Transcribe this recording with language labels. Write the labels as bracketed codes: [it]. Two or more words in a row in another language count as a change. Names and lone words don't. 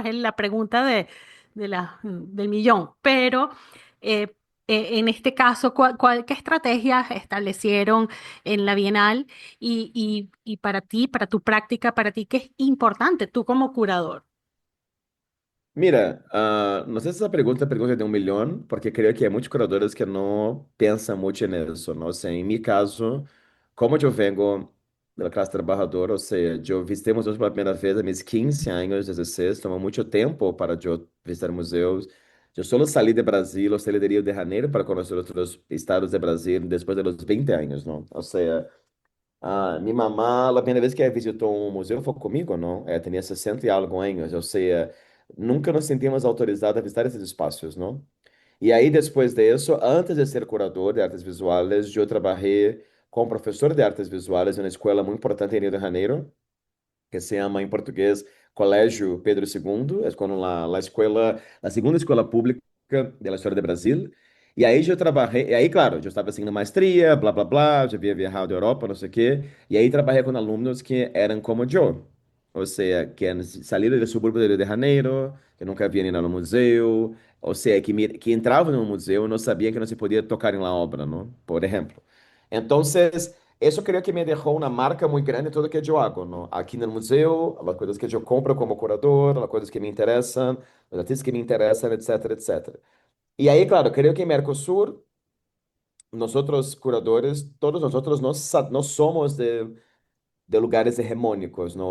[es] Es la pregunta del millón. Pero eh, en este caso, ¿qué estrategias establecieron en la Bienal y para ti, para tu práctica, para ti, qué es importante tú como curador? Mira, [pt] não sei se essa pergunta é a pergunta de um milhão, porque creio que há muitos curadores que não pensam muito nisso, não sei. Em meu caso, como eu vengo da classe trabalhadora, ou seja, eu visitei museus pela primeira vez a meus 15 anos, 16, tomou muito tempo para eu visitar museus. [es] Yo solo salí de Brasil, o salí de Río de Janeiro para conocer otros estados de Brasil después de los 20 años, ¿no? O sea, [pt] minha mamá, a primeira vez que ela visitou um museu foi comigo, não? Ela tinha 60 e algo anos, ou seja, nunca nos sentimos autorizados a visitar esses espaços, não? E aí, depois disso, antes de ser curador de artes visuais, eu trabalhei como professor de artes visuais em uma escola muito importante em Rio de Janeiro, [es] que se llama en portugués Colégio Pedro II, es como la escuela, la segunda escuela pública de la historia de Brasil. [pt] E aí eu trabalhei, e aí, claro, eu estava seguindo maestria, blá, blá, blá, já havia viajado à Europa, não sei o quê, e aí trabalhei com alunos que eram como eu, ou seja, que eram saíram do subúrbio de Rio de Janeiro, que nunca haviam ido no museu, ou seja, que entravam no museu e não sabiam que não se podia tocar em la obra, não? Por exemplo. Então, [es] eso creo que me dejó una marca muy grande en todo lo que yo hago, ¿no? Aquí en el museo, las cosas que yo compro como curador, las cosas que me interesan, los artistas que me interesan, etcétera, etcétera. Y ahí, claro, creo que en Mercosur, nosotros curadores, todos nosotros no somos de lugares hegemónicos, ¿no?